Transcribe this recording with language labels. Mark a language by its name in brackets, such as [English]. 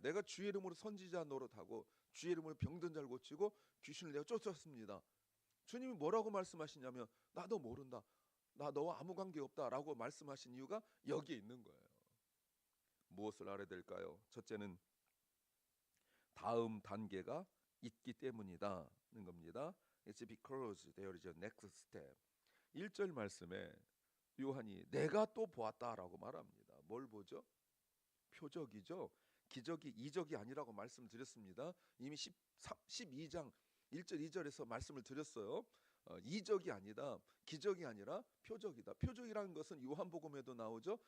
[Korean] 내가 주의 이름으로 선지자 노릇하고 주의 이름으로 병든 자를 고치고 귀신을 내가 쫓았습니다. 주님이 뭐라고 말씀하시냐면 나도 모른다. 나 너와 아무 관계 없다라고 말씀하신 이유가 여기에 있는 거예요. 무엇을 알아야 될까요? 첫째는 다음 단계가 있기 때문이다는 겁니다. [English] It's because there is a next step. [Korean] 1절 말씀에 요한이 내가 또 보았다라고 말합니다. 뭘 보죠? 표적이죠. 기적이 이적이 아니라고 말씀드렸습니다. 이미 12장 1절 2절에서 말씀을 드렸어요. 이적이 아니다. 기적이 아니라 표적이다. 표적이라는 것은 요한복음에도 나오죠.